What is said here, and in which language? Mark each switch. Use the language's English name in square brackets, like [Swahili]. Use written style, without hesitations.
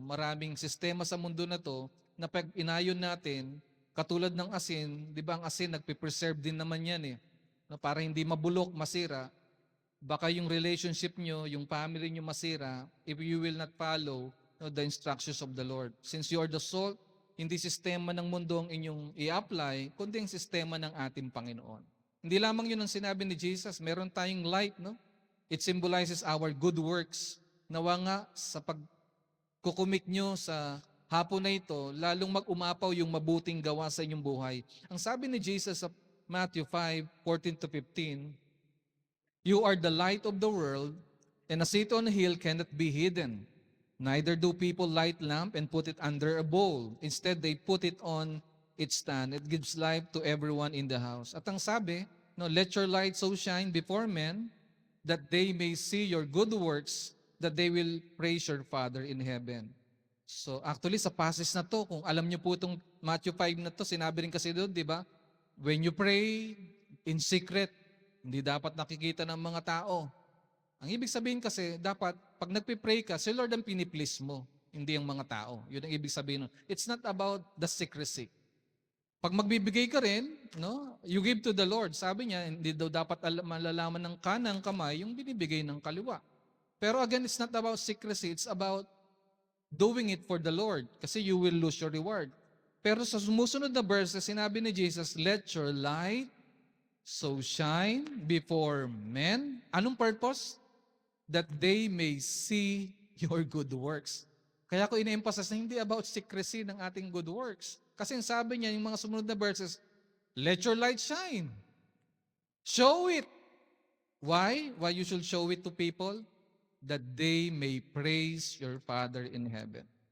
[Filipino] Maraming sistema sa mundo na to na pag inayon natin, katulad ng asin, di ba ang asin nagpipreserve din naman yan no, para hindi mabulok, masira. Baka yung relationship nyo, yung family nyo masira [English] if you will not follow the instructions of the Lord. Since you are the salt, [Filipino] hindi sistema ng mundo ang inyong i-apply, kundi ang sistema ng ating Panginoon. Hindi lamang yun ang sinabi ni Jesus, meron tayong light, no? [English] It symbolizes our good works. [Filipino] Nawa nga sa pagkukumit nyo sa hapon na ito, lalong mag-umapaw yung mabuting gawa sa inyong buhay. Ang sabi ni Jesus sa Matthew 5:14-15, [English] "You are the light of the world, and a city on a hill cannot be hidden. Neither do people light lamp and put it under a bowl. Instead, they put it on its stand. It gives light to everyone in the house." [Filipino] At ang sabi, no, [English] "Let your light so shine before men that they may see your good works, that they will praise your Father in heaven." [Filipino] So actually sa passage na to, kung alam niyo po itong Matthew 5 na to, sinabi rin kasi doon, di ba? [English] When you pray in secret, [Filipino] hindi dapat nakikita ng mga tao. Ang ibig sabihin kasi, dapat, pag nagpipray ka, si Lord ang piniplease mo, hindi ang mga tao. Yun ang ibig sabihin. [English] It's not about the secrecy. [Filipino] Pag magbibigay ka rin, no, [English] you give to the Lord. [Filipino] Sabi niya, hindi daw dapat malalaman ng kanang kamay yung binibigay ng kaliwa. [English] Pero again, it's not about secrecy. It's about doing it for the Lord. [Filipino] Kasi [English] you will lose your reward. [Filipino] Pero sa sumusunod na verse, sinabi ni Jesus, [English] "Let your light so shine before men." [Filipino] Anong [English] purpose? That they may see your good works. [Filipino] Kaya ko ina-emphasize na hindi about secrecy ng ating good works. Kasi ang sabi niya, yung mga sumunod na verses, [English] let your light shine. Show it. Why? Why you should show it to people? That they may praise your Father in heaven.